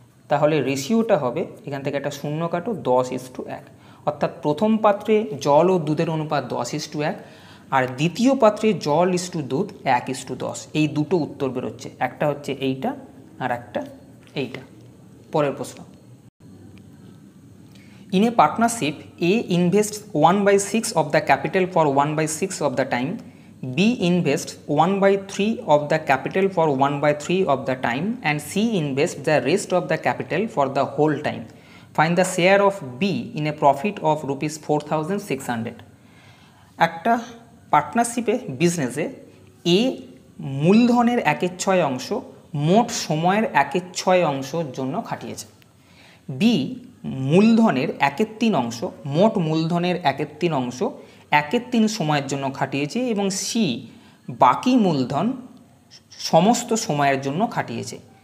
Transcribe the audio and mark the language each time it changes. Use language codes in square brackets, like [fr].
[bn] তাহলে রেশিওটা হবে, এখান থেকে একটা শূন্য কাটো, 10:1। অর্থাৎ প্রথম পাত্রে জল ও দুধের অনুপাত 10:1, আর দ্বিতীয় পাত্রে জল ইস্টু দুধ 1:10। এই দুটো উত্তর বেরোচ্ছে, একটা হচ্ছে এইটা আর একটা এইটা। পরের প্রশ্ন, [en] In a partnership A invests 1/6 of the capital for 1/6 of the time, B invests 1/3 of the capital for 1/3 of the time, and C invests the rest of the capital for the whole time. Find the share of B in a profit of ₹4,600. [bn] একটা পার্টনারশিপে বিজনেসে এ মূলধনের 1/6 অংশ মোট সময়ের 1/6 অংশের জন্য খাটিয়েছে, B মূলধনের 1/3 অংশ মোট মূলধনের 1/3 অংশ 1/3 সময়ের জন্য খাটিয়েছে, এবং সি বাকি মূলধন সমস্ত সময়ের জন্য খাটিয়েছে।